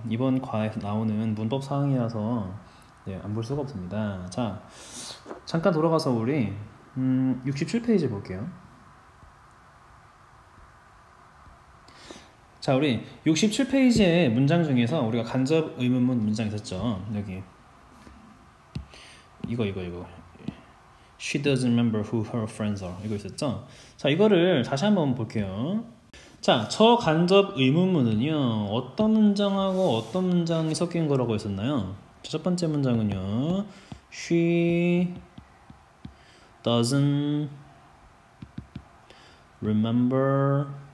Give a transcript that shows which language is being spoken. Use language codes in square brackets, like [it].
[ko] 이번 과에서 나오는 문법 사항이라서 안 볼 수가 없습니다. 자, 잠깐 돌아가서 우리 67페이지 볼게요. 자, 우리 67페이지의 문장 중에서 우리가 간접 의문문 문장 있었죠. 여기 이거 [en] She doesn't remember who her friends are. [ko] 이거 있었죠? 자, 이거를 다시 한번 볼게요. 자, 저 간접 의문문은요, 어떤 문장하고 어떤 문장이 섞인 거라고 했었나요? 자, 첫 번째 문장은요, [en] She doesn't remember.